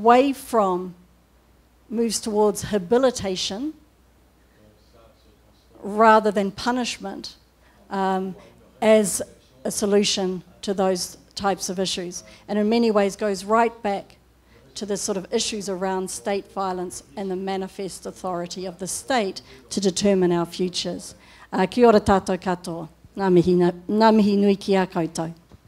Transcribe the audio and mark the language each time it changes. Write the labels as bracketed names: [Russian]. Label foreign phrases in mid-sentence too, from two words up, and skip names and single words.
[English] towards habilitation rather than punishment as a solution to those types of issues. And in many ways goes right back to the sort of issues around state violence and the manifest authority of the state to determine our futures. [Māori] Kia ora tātou katoa. Ngā mihi nui ki a koutou.